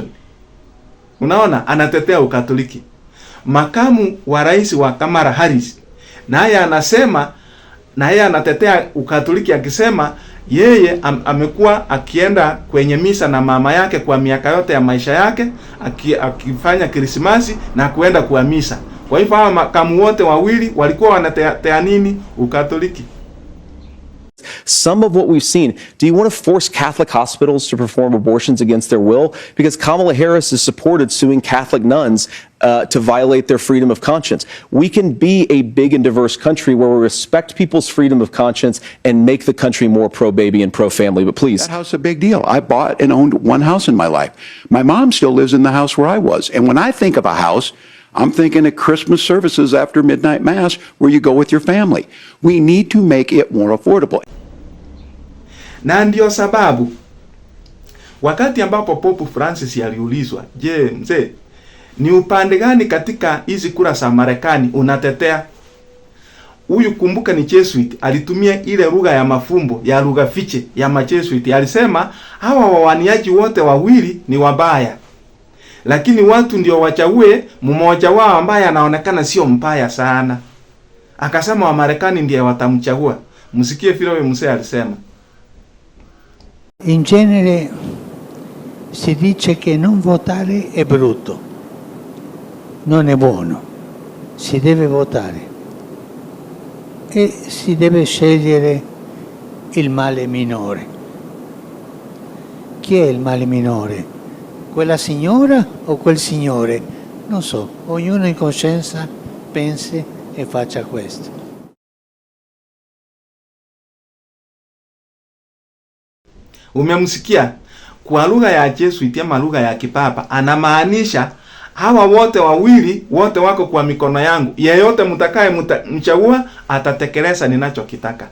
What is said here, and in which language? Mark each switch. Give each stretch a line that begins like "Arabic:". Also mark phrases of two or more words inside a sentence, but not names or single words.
Swahili: Unaona, anatetea Ukatoliki. Makamu wa rais wa Kamala Harris naye anasema, naye anatetea Ukatoliki akisema yeye amekuwa akienda kwenye misa na mama yake kwa miaka yote ya maisha yake, akifanya Krismasi na kuenda kwa misa. Kwa hivyo hawa makamu wote wawili walikuwa wanatetea nini? Ukatoliki.
English: Some of what we've seen, do you want to force Catholic hospitals to perform abortions against their will? Because Kamala Harris has supported suing Catholic nuns to violate their freedom of conscience. We can be a big and diverse country where we respect people's freedom of conscience and make the country more pro-baby and pro-family. But please. That house is a big deal. I bought and owned one house in my life. My mom still lives in the house where I was. And when I think of a house, I'm thinking of Christmas services after midnight mass where you go with your family. We need to make it more affordable.
Swahili: Na ndio sababu wakati ambapo Pope Francis aliulizwa, je, mzee, ni upande gani katika hizi kura za Marekani unatetea? Huyu kumbuka ni Jesuit, alitumia ile lugha ya mafumbo, ya lugha fiche ya Majesuit. Alisema hawa wawaniaji wote wawili ni wabaya, lakini watu ndio wachague mmoja wao ambaye anaonekana sio mbaya sana. Akasema wa Marekani ndiye watamchagua. Msikie vile huyo mzee alisema.
Italian: In genere si dice che non votare è brutto, non è buono, si deve votare e si deve scegliere il male minore. Chi è il male minore? Quella signora o quel signore? Non so, ognuno in coscienza pensi e faccia questo.
Swahili: Umemsikia? Kwa lugha ya Jesuit ama lugha ya kipapa anamaanisha hawa wote wawili wote wako kwa mikono yangu. Yeyote mtakaye mchagua atatekeleza ninachokitaka.